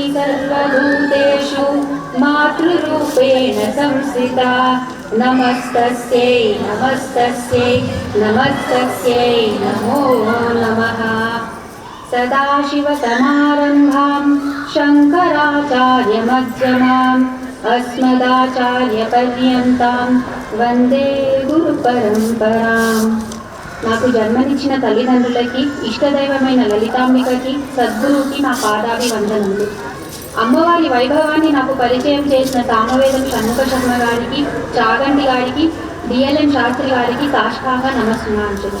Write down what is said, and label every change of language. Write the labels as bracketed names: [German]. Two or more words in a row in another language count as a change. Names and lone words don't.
[Sanskrit] सर्वभूतेषु मातृरूपेण संस्थिता नमस्तस्यै नमस्तस्यै नमस्तस्यै नमो नमः। सदाशिवसमारम्भां शङ्कराचार्यमध्यमाम् अस्मदाचार्यपर्यन्तां वन्दे गुरुपरम्पराम्। [Telugu] నాకు జన్మనిచ్చిన తల్లిదండ్రులకి, ఇష్టదైవమైన లలితాంబికకి, సద్గురువుకి నా పాదాభివందనములు. అమ్మవారి వైభవాన్ని నాకు పరిచయం చేసిన సామవేదం షణ్ముఖ శర్మ గారికి, చాగంటి గారికి, డిఎల్ఎన్ శాస్త్రి గారికి సాష్టాంగ నమస్సుమాంజలి.